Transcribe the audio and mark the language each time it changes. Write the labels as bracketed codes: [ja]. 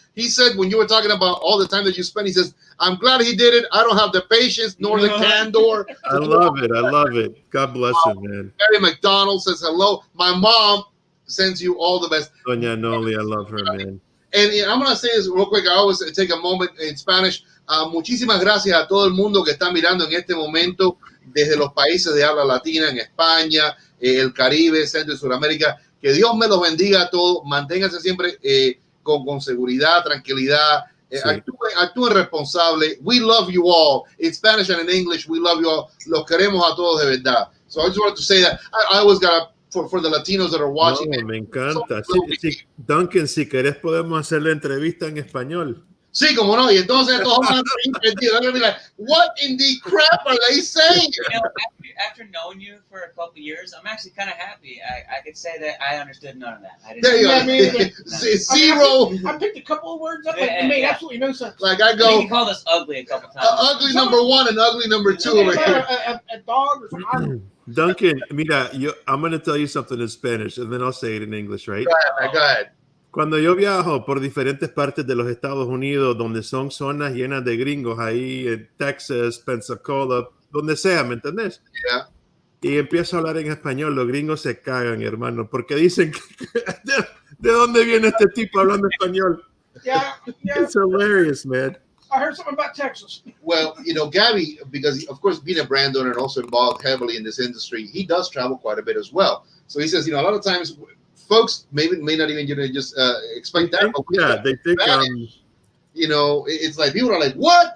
[en] He said when you were talking about all the time that you spend, he says, I'm glad he did it. I don't have the patience nor the candor. I love it. God bless him, man. Mary McDonald says hello. My mom sends you all the best. Doña Noli, I love her, man. And I'm going to say this real quick. I always take a moment in Spanish. [es] Muchísimas gracias a todo el mundo que está mirando en este momento desde los países de habla latina, en España, el Caribe, Centro y Sudamérica. Que Dios me los bendiga a todos. Manténganse siempre con seguridad, tranquilidad. Sí. Actúen responsable. [en] We love you all. In Spanish and in English, we love you all. [es] Los queremos a todos de verdad. [en] So I just wanted to say that. I always got to, for the Latinos that are watching. [es] No, me encanta. Sí, Duncan, si querés podemos hacer la entrevista en español. Sí, como no. Y entonces estos van [en] they're gonna be like, what in the crap are they saying? You know, after knowing you for a couple years, I'm actually kind of happy. I could say that I understood none of that. I didn't. There you Yeah, go. me either. Zero. I picked a couple of words up, but it made absolutely no sense. Like I I think go, he called us ugly a couple times. ugly number one and ugly number two over here. A dog or something. Duncan, mira, I'm going to tell you something in Spanish, and then I'll say it in English, right? Go ahead. [es] Cuando yo viajo por diferentes partes de los Estados Unidos, donde son zonas llenas de gringos, ahí en Texas, Pensacola, donde sea, ¿me entendés? [en] Yeah. [es] Y empiezo a hablar en español, los gringos se cagan, hermano, porque dicen, ¿de dónde viene este tipo hablando español? [en] Yeah. It's hilarious, man. I heard something about Texas. Well, you know, Gaby, because of course being a brand owner and also involved heavily in this industry, he does travel quite a bit as well. So he says, you know, a lot of times folks may not even just expect that. Yeah, they think you know, it's like people are like, what?